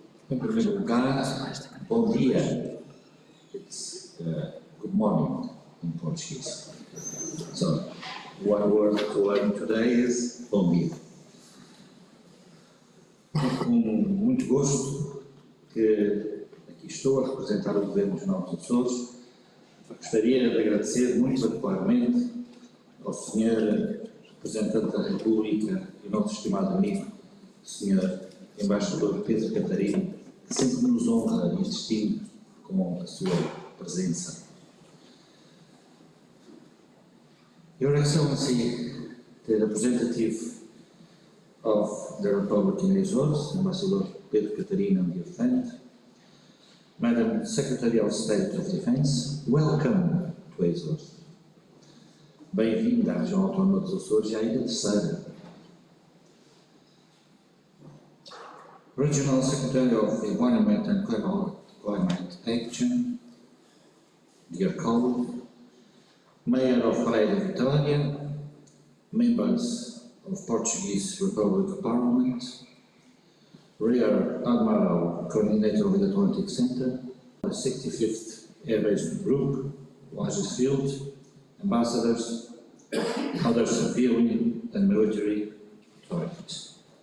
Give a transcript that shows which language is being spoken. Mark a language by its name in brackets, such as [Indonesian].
[Portuguese] Em primeiro lugar, bom dia. [English] It's good morning in Portuguese. So, one word to learn today is bom dia. [Portuguese] Com muito gosto que aqui estou a representar o Governo Regional dos Açores. Gostaria de agradecer muito particularmente ao Sr. Representante da República e o nosso estimado amigo, Sr. Embaixador Pedro Catarino, que sempre nos honra e distingue com a sua presença. [English] Your Excellency, the representative of the Republic in Açores, Ambassador Pedro Catarino and your friend, Madam Secretary of State of Defense, welcome to Açores. [Portuguese] Bem-vindo à região autónoma dos Açores e à ilha Terceira. [English] Regional Secretary of Environment and Climate Action, dear colleague, Mayor of Praia da Vitória, members of Portuguese Republic Parliament, Rear Admiral Coordinator of the Atlantic Centre, the 65th Air Base Group, Lajes Field, ambassadors, other civilian and military authorities.